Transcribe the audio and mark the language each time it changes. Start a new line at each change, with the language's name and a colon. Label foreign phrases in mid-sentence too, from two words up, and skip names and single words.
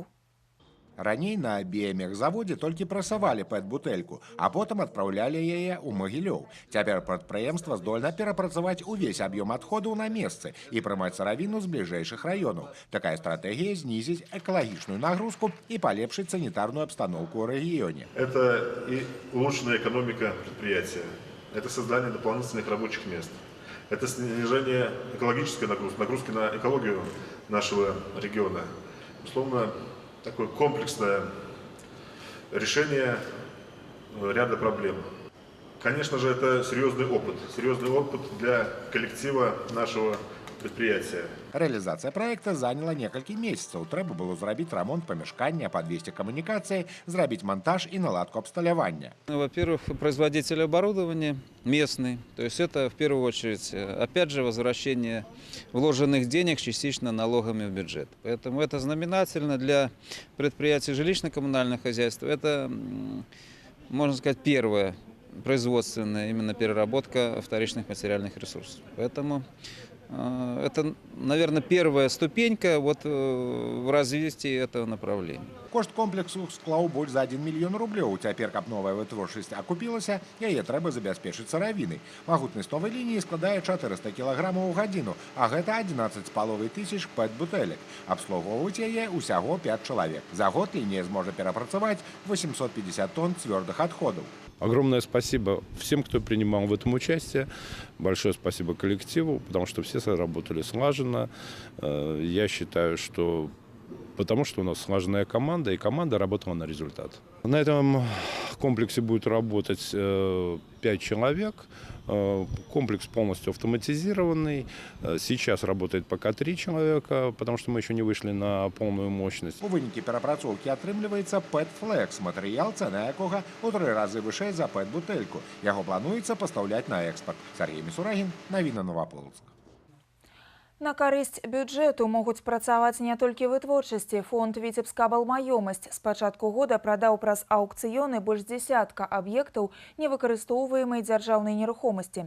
Belarusian: Раней на біямехзаводзе толькі прасавалі пэт-бутэльку, а потым адпраўлялі яе ў Магілёў. Цяпер прадпрыемства здольна перапрацаваць увесь аб'ём адходаў на месцы і прымаць сыравіну з бліжэйшых раёнаў. Такая стратэгія знізіць экалагічную нагрузку і палепшыць санітарную обстановку ў рэгіёне.
Russian: Это и улучшенная экономика предприятия, это создание дополнительных рабочих мест, это снижение экологической нагрузки на экологию нашего региона. Условно, такое комплексное решение ряда проблем. Конечно же, это серьезный опыт для коллектива нашего предприятия.
Belarusian: Рэалізацыя праекта заняла некалькі месяцаў. Трэба было зрабіць рамонт памяшкання, подвесці камунікацыі, зрабіць монтаж и наладку абсталявання.
Russian: Во-первых, производитель оборудования местный. То есть это в первую очередь, опять же, возвращение вложенных денег частично налогами в бюджет. Поэтому это знаменательно для предприятий жилищно-коммунального хозяйства. Это, можно сказать, первая производственная именно переработка вторичных материальных ресурсов. Поэтому это, наверное, первая ступенька в развитии этого направления.
Belarusian: Кошт комплексу склаў больш за 1 мільён рублёў. Цяпер, каб новая вытворчасць акупілася, яе трэба забяспечыць сыравінай. Магутнасць новай лініі складае 400 кілаграмаў у гадзіну, а гэта 11,5 тысяч пэт-бутэлек. Абслугоўваць яе ўсяго 5 чалавек. За год лінія зможа перапрацаваць 850 тонн цвёрдых отходов.
Russian: Огромное спасибо всем, кто принимал в этом участие. Большое спасибо коллективу, потому что все работали слаженно. Я считаю, что потому что у нас слаженная команда, и команда работала на результат. На этом комплексе будет работать 5 человек. Комплекс полностью автоматизированный. Сейчас работает пока 3 человека, потому что мы еще не вышли на полную мощность.
Belarusian: У вынікі перапрацоўкі атрымліваецца пэт-флекс, матэрыял, цэна якога ў 3 разы вышэй за пэт-бутэльку. Яго плануецца пастаўляць на экспорт. Сергей Мисурагин, навіны Новополоцк. На карысць бюджэту могуць працаваць не толькі вытворчасці. Фонд «Віцебскаблмаёмасць» з пачатку года прадаў праз аўкцыёны больш дзесятка аб'ектаў невыкарыстоўваемай дзяржаўнай нерухомасці.